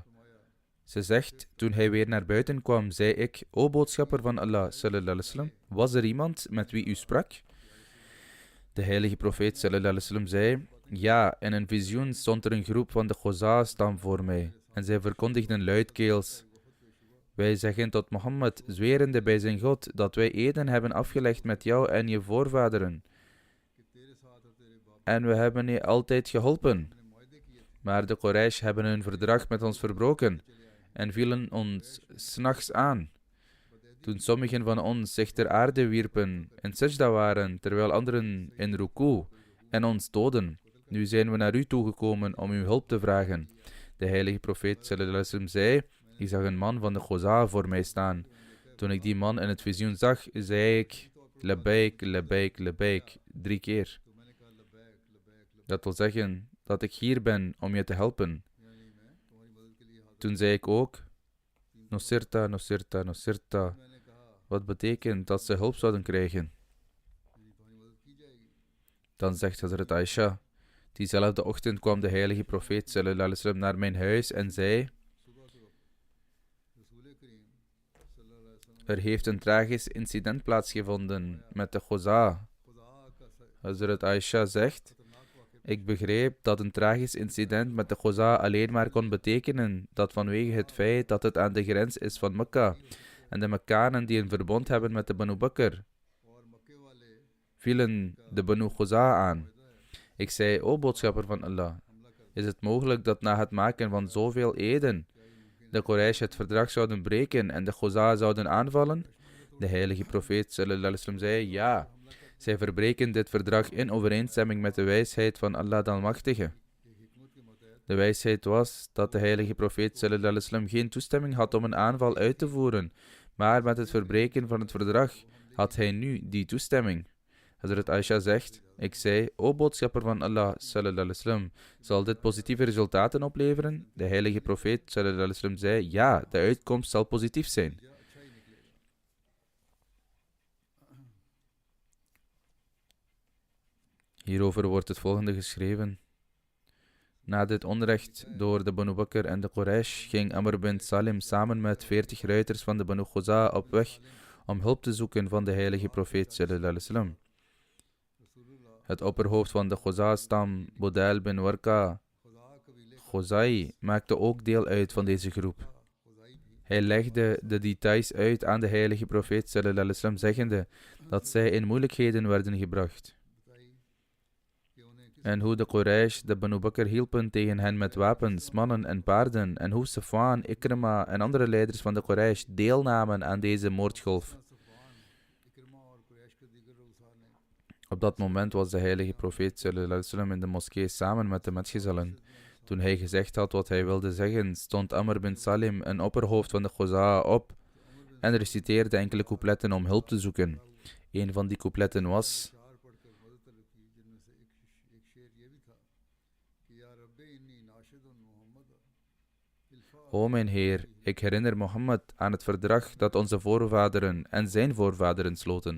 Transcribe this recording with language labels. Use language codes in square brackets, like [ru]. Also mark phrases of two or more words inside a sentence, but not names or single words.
[nl] Ze zegt, toen hij weer naar buiten kwam, zei ik, O boodschapper van Allah, [ar] صلى الله عليه وسلم, [nl] was er iemand met wie u sprak? De heilige profeet, [ar] صلى الله عليه وسلم, [nl] zei, ja, in een visioen stond er een groep van de Khuza-stam voor mij, en zij verkondigden luidkeels, wij zeggen tot Mohammed, zwerende bij zijn God, dat wij eden hebben afgelegd met jou en je voorvaderen. En we hebben je altijd geholpen. Maar de Quraysh hebben hun verdrag met ons verbroken en vielen ons 's nachts aan. Toen sommigen van ons zich ter aarde wierpen en sajda waren, terwijl anderen in ruku en ons doden. Nu zijn we naar u toegekomen om uw hulp te vragen. De heilige profeet [ar] صلى الله عليه وسلم [nl] zei, ik zag een man van de Khuza voor mij staan. Toen ik die man in het visioen zag, zei ik, [ar] لبيك، لبيك، لبيك, [nl] 3 keer. Dat wil zeggen dat ik hier ben om je te helpen. Toen zei ik ook, [ar] نصرت، نصرت، نصرت, [nl] wat betekent dat ze hulp zouden krijgen. Dan zegt Hazrat Aisha, diezelfde ochtend kwam de heilige profeet [ar] صلى الله عليه وسلم [nl] naar mijn huis en zei, er heeft een tragisch incident plaatsgevonden met de Khuza. Hazrat Aisha zegt, ik begreep dat een tragisch incident met de Khuza alleen maar kon betekenen dat vanwege het feit dat het aan de grens is van Mekka en de Mekkanen die een verbond hebben met de Banu Bakr, vielen de Banu Khuza aan. Ik zei, o boodschapper van Allah, is het mogelijk dat na het maken van zoveel eden de Quraysh het verdrag zouden breken en de Khuza zouden aanvallen? De heilige profeet [ar] صلى الله عليه وسلم [nl] zei, ja, zij verbreken dit verdrag in overeenstemming met de wijsheid van Allah de Almachtige. De wijsheid was dat de heilige profeet [ar] صلى الله عليه وسلم [nl] geen toestemming had om een aanval uit te voeren, maar met het verbreken van het verdrag had hij nu die toestemming. Hazrat Aisha zegt, ik zei, o boodschapper van Allah, [ar] صلى الله عليه وسلم, [nl] zal dit positieve resultaten opleveren? De heilige profeet, [ar] صلى الله عليه وسلم, [nl] zei, ja, de uitkomst zal positief zijn. Hierover wordt het volgende geschreven. Na dit onrecht door de Banu Bakr en de Quraysh ging Amr bin Salim samen met 40 ruiters van de Banu Khuza op weg om hulp te zoeken van de heilige profeet [ar] صلى الله عليه وسلم. [nl] Het opperhoofd van de Khuza-stam, Budail bin Warqa Khuzai, maakte ook deel uit van deze groep. Hij legde de details uit aan de heilige profeet [ar] صلى الله عليه وسلم, [nl] zeggende dat zij in moeilijkheden werden gebracht. En hoe de Quraysh de Banu Bakr hielpen tegen hen met wapens, mannen en paarden, en hoe Safwan, Ikrima en andere leiders van de Quraysh deelnamen aan deze moordgolf. Op dat moment was de heilige profeet [ar] صلى الله عليه وسلم [nl] in de moskee samen met de metgezellen. Toen hij gezegd had wat hij wilde zeggen, stond Amr bin Salim, een opperhoofd van de Khuza, op en reciteerde enkele coupletten om hulp te zoeken. Een van die coupletten was: O mijn Heer, ik herinner Mohammed aan het verdrag dat onze voorvaderen en zijn voorvaderen sloten.